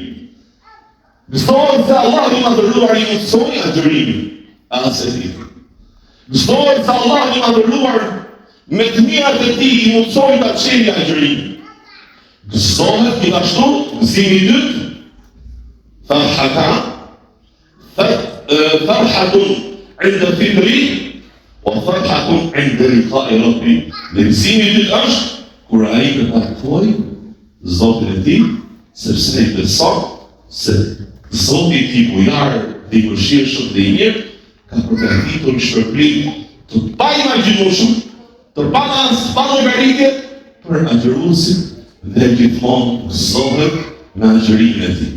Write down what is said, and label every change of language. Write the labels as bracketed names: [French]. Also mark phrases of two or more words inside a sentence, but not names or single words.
[Albanian] Gëzohet se Allahu i mëdhëruar i mundsoi agjërimin as e tij. Gëzohet se Allahu i mëdhëruar me të mirat e tij i mundsoi ta çelë agjërimin. Gëzohet gjithashtu gëzimi i dytë, [Arabic] فرحة عند فطره وفرحة عند لقاء ربه. [Albanian] Dhe gëzimi i dytë është kur ai të takojë Zotin e tij, sepse ai beson se Zoti i tij bujar dhe i mëshirshëm dhe i mirë ka përgatitur një shpërblim të paimagjinoshëm, të pallogaritje për agjëruesin dhe gjithmonë gëzohet në agjërimin e tij.